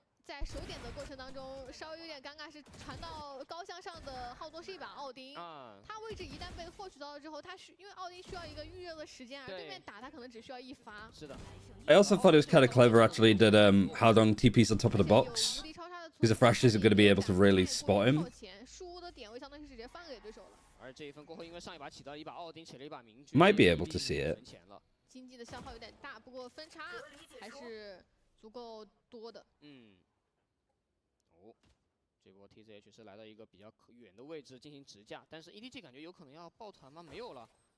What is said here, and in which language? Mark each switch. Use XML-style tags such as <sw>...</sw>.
<zh>在守点的过程当中，稍微有点尴尬，是传到高箱上的好多是一把奥丁，他位置一旦被获取到了之后，他因为奥丁需要一个预热的时间，而对面打他可能只需要一发。是的。</zh> <en>I also thought it was kind of clever actually that Howdong TP's on top of the box, because the Thrash isn't going to be able to really spot him.</en> <zh>输的点位相当于是直接翻给对手了。而这一分过后，因为上一把起到了一把奥丁，起了一把明狙 ，</zh> <en>might be able to see it.</en> <zh>经济的消耗有点大，不过分差还是足够多的。这波 TCH 是来到一个比较远的位置进行直架，但是 EDG 感觉有可能要抱团吗？没有了。</zh>